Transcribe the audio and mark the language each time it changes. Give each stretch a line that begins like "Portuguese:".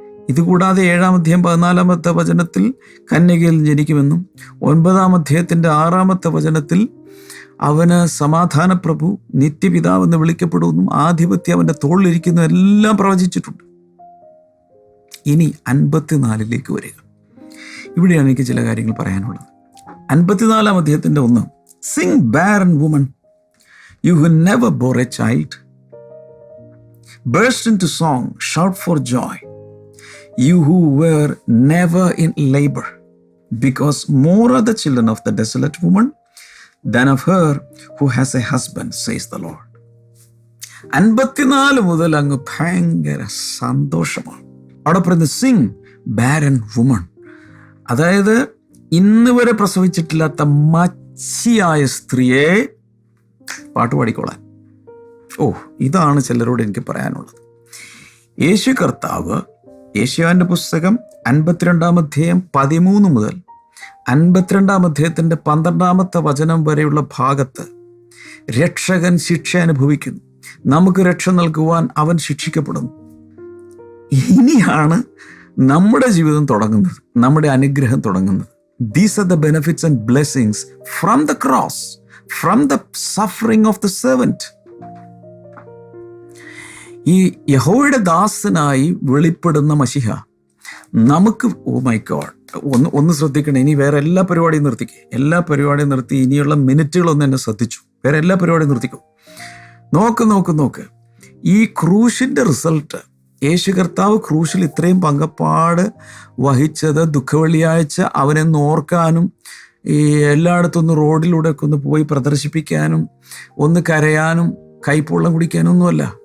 Malayalam: ഇതുകൂടാതെ 7-ാം അധ്യായം 14-ാമത്തെ വചനത്തിൽ കന്യകയിൽ ജനിക്കുമെന്നും 9-ാം അധ്യായത്തിൻ്റെ 6-ാമത്തെ വചനത്തിൽ അവന് സമാധാന പ്രഭു, നിത്യപിതാവെന്ന് വിളിക്കപ്പെടുമെന്നും ആധിപത്യം അവൻ്റെ തോളിലിരിക്കുന്നു എല്ലാം പ്രവചിച്ചിട്ടുണ്ട്. ഇനി 54-ലേക്ക് വരിക. ഇവിടെയാണ് എനിക്ക് ചില കാര്യങ്ങൾ പറയാനുള്ളത്. 54-ാം അധ്യായത്തിൻ്റെ 1,
English: Sing barren woman, you who never bore a child, burst into song, shout for joy, you who were never in labor, because more are the children of the desolate woman than of her who has a husband, says the Lord.
Malayalam: 54 മുതൽ അങ്ങ് ഭയങ്കര സന്തോഷമാണ്. അവിടെ പറയുന്നത്
English: sing barren woman,
Malayalam: അതായത് ഇന്ന് വരെ പ്രസവിച്ചിട്ടില്ലാത്ത മച്ചിയായ സ്ത്രീയെ പാട്ട് പാടിക്കോളാൻ. ഇതാണ് ചിലരോട് എനിക്ക് പറയാനുള്ളത്. യേശു കർത്താവ് യെശയ്യാവിൻ്റെ പുസ്തകം 52-ാം അധ്യായം 13 മുതൽ 52-ാം അധ്യായത്തിൻ്റെ 12-ാമത്തെ വചനം വരെയുള്ള ഭാഗത്ത് രക്ഷകൻ ശിക്ഷ അനുഭവിക്കുന്നു, നമുക്ക് രക്ഷ നൽകുവാൻ അവൻ ശിക്ഷിക്കപ്പെടുന്നു. ഇനിയാണ് നമ്മുടെ ജീവിതം തുടങ്ങുന്നത്, നമ്മുടെ അനുഗ്രഹം തുടങ്ങുന്നത്.
English: These are the benefits and blessings from the cross, from the suffering of the servant.
Malayalam: ഈ യഹോവയുടെ ദാസനായി വെളിപ്പെടുന്ന മശിഹ നമുക്ക്,
English: oh my God,
Malayalam: ഒന്ന് ശ്രദ്ധിക്കണം. ഇനി വേറെ എല്ലാ പരിപാടിയും നിർത്തിക്കേ, എല്ലാ പരിപാടിയും നിർത്തി ഇനിയുള്ള മിനിറ്റുകളൊന്നും എന്നെ ശ്രദ്ധിച്ചു. വേറെ എല്ലാ പരിപാടിയും നിർത്തിക്കോ. നോക്ക് ഈ ക്രൂശിൻ്റെ റിസൾട്ട്, യേശു കർത്താവ് ക്രൂശിൽ ഇത്രയും പങ്കപ്പാട് വഹിച്ചത് ദുഃഖവെള്ളിയാഴ്ച അവനെ ഓർക്കാനും ഈ എല്ലായിടത്തൊന്ന് റോഡിലൂടെ ഒക്കെ ഒന്ന് പോയി പ്രദർശിപ്പിക്കാനും ഒന്ന് കരയാനും കൈപ്പൊള്ളം കുടിക്കാനും ഒന്നുമല്ല.